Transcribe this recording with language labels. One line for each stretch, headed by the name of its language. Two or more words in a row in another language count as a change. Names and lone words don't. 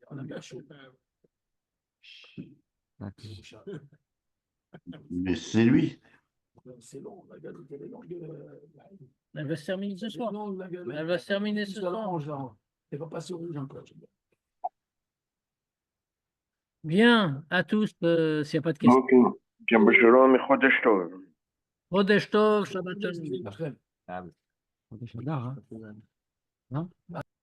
French: Mais c'est lui. Elle va se terminer ce soir. Elle va se terminer ce soir. Bien, à tous, s'il n'y a pas de questions.
Hebrew: שבת שלום et חודש טוב. חודש טוב, שבת שלום.
French: Ah oui. Hein?